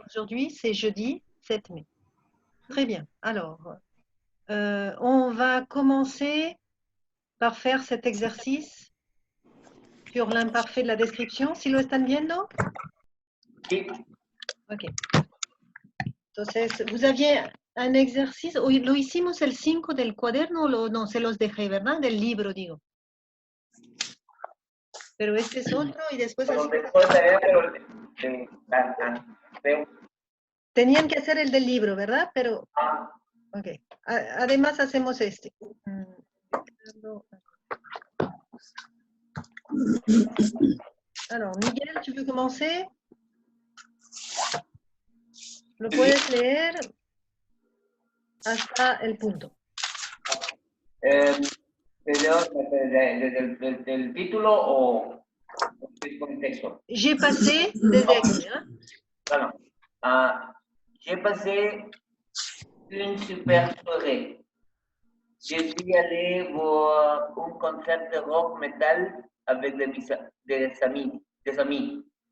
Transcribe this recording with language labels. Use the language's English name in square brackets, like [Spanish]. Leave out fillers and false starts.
[French] Aujourd'hui, c'est jeudi 7 mai. Très bien. Alors, on va commencer par faire cet exercice sur l'imparfait de la descripción. [Spanish] ¿Sí lo están viendo? Sí. Ok. Entonces, [French] vous aviez un exercice, [Spanish] hoy lo hicimos el 5 del cuaderno, no, se los dejé, ¿verdad? Del libro, digo. Pero este es otro y después Pero así. después de veo. Tenían que hacer el del libro, ¿verdad? Pero, Ah, ok. Además hacemos este. [French] Alors, Miguel, tu veux commencer? [Spanish] Lo puedes leer hasta el punto. desde el título o el contexto. [French] J'ai passé [Spanish] desde aquí, ¿eh? Bueno, [French] j'ai passé une super soirée. Je suis allé voir un concert de rock metal avec des amis.